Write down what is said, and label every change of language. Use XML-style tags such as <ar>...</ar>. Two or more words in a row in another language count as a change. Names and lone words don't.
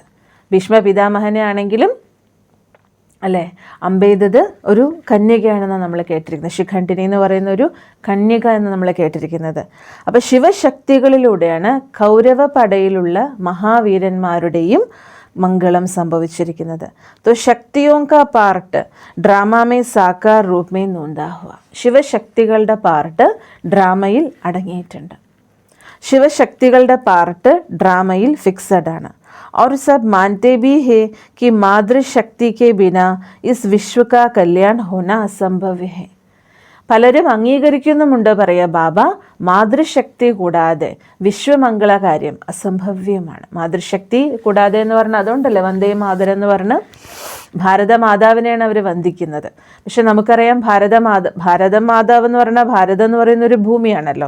<ml>ഭീഷ്മ പിതാമഹനെ ആണെങ്കിലും അല്ലേ, അമ്പെയ്തത് ഒരു കന്യകയാണെന്ന് നമ്മൾ കേട്ടിരിക്കുന്നത്. ശിഖണ്ഡിനി എന്ന് പറയുന്ന ഒരു കന്യക എന്ന് നമ്മൾ കേട്ടിരിക്കുന്നത്. അപ്പോൾ ശിവശക്തികളിലൂടെയാണ് കൗരവ പടയിലുള്ള മഹാവീരന്മാരുടെയും മംഗളം സംഭവിച്ചിരിക്കുന്നത്.</ml> <hi>तो शक्तियों का</hi> <en>part drama</en> <hi>में साकार रूप में नोंदा हुआ.</hi> <ml>ശിവശക്തികളുടെ പാർട്ട് ഡ്രാമയിൽ അടങ്ങിയിട്ടുണ്ട്. ശിവശക്തികളുടെ പാർട്ട് ഡ്രാമയിൽ ഫിക്സഡ് ആണ്.</ml> <hi>और सब मानते भी है कि मातृशक्ति के बिना इस विश्व का कल्याण होना असंभव है.</hi> <ml>പലരും അംഗീകരിക്കുന്നുമുണ്ട്, പറയാ ബാബ, മാതൃശക്തി കൂടാതെ വിശ്വമംഗളകാര്യം അസംഭവ്യമാണ്. മാതൃശക്തി കൂടാതെ എന്ന് പറഞ്ഞാൽ അതുകൊണ്ടല്ലേ വന്ദേ മാതരം എന്ന് പറഞ്ഞ് ഭാരതമാതാവിനെയാണ് അവർ വന്ദിക്കുന്നത്. പക്ഷെ നമുക്കറിയാം ഭാരതം മാതാവ് എന്ന് പറഞ്ഞാൽ ഭാരതം എന്ന് പറയുന്ന ഒരു ഭൂമിയാണല്ലോ.</ml>